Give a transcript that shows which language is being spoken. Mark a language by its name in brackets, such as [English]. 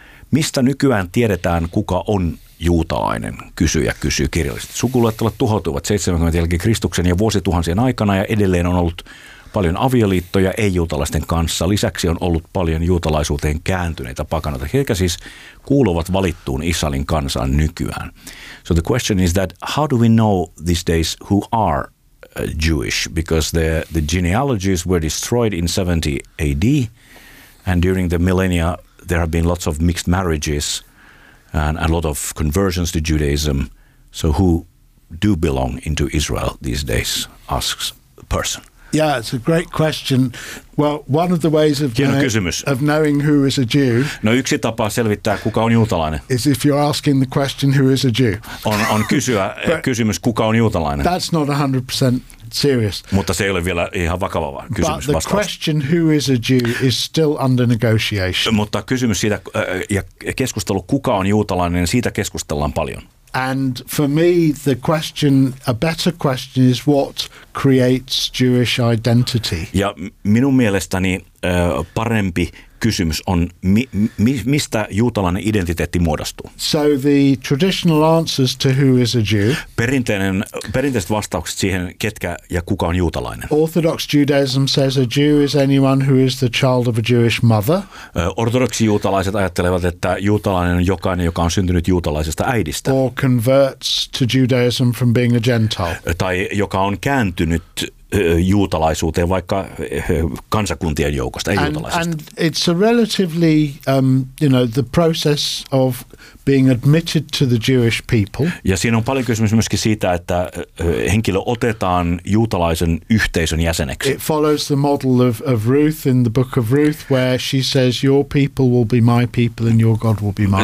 [Finnish] Mistä nykyään tiedetään, kuka on juutalainen, kysyjä kysyy kirjallisesti. Sukuluettelot tuhoutuvat 70 jälkeen Kristuksen ja vuosituhansien aikana ja edelleen on ollut paljon avioliittoja ei-juutalaisten kanssa. Lisäksi on ollut paljon juutalaisuuteen kääntyneitä pakanoita. Heikä siis kuuluvat valittuun Israelin kansaan nykyään. [English] So the question is that how do we know these days who are Jewish? Because the genealogies were destroyed in 70 AD and during the millennia there have been lots of mixed marriages and a lot of conversions to Judaism. So who do belong into Israel these days? Asks the person. Yeah, it's a great question. Well, one of the ways of knowing who is a Jew. [Finnish] No, yksi tapa selvittää kuka on juutalainen. [English] Is if you're asking the question who is a Jew. [Finnish] On kysyä kysymys kuka on juutalainen. [English] That's not 100% serious. [Finnish] Mutta se ei ole vielä ihan vakava kysymys vastaus. [English] But the question who is a Jew is still under negotiation. [Finnish] Mutta kysymys siitä ja keskustelu kuka on juutalainen, siitä keskustellaan paljon. [English] And for me, the question, a better question is what creates Jewish identity? [Finnish] Ja minun mielestäni parempi kysymys on, mistä juutalainen identiteetti muodostuu? [English] So the traditional answers to who is a Jew. [Finnish] Perinteiset vastaukset siihen, ketkä ja kuka on juutalainen. [English] Orthodox Judaism says a Jew is anyone who is the child of a Jewish mother. [Finnish] Ortodoksi juutalaiset ajattelevat, että juutalainen on jokainen, joka on syntynyt juutalaisesta äidistä. [English] Or converts to Judaism from being a Gentile. [Finnish] Tai joka on kääntynyt juutalaisuuteen, vaikka kansakuntien joukosta, ei juutalaisista. [English] And it's a relatively, the process of being admitted to the Jewish people. [Finnish] Ja siinä on paljon kysymys myöskin siitä, että henkilö otetaan juutalaisen yhteisön jäseneksi. [English] It follows the model of Ruth in the book of Ruth, where she says, your people will be my people and your God will be my God.